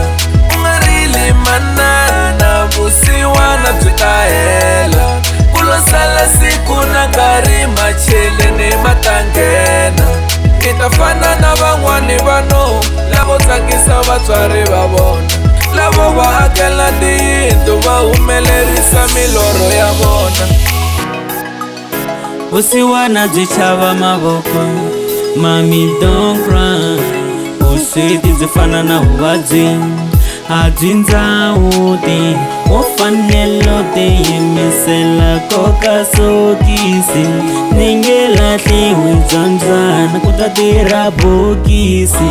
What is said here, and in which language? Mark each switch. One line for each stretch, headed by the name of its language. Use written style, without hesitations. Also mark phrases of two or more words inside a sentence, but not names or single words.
Tsonga: Ku nga rili manana vusiwana byi ta hela, ku lo sala siku na nkarhi macheleni ma ta nghena. Kita fana na van'wani vanhu lavo tsakisa vatswari va vona, lavo va akela tiyindlu va humelerisa milorho ya vona. vusiwana byi chava mavoko,
English: mami don't cry.
Tsonga: Vusweti byi fana na vuvabyi, a byi ndzawuti. Wo fanelo tiyimisela koka sokisi, ni nge lahliwi byandzwana ku ta tirha bokisi.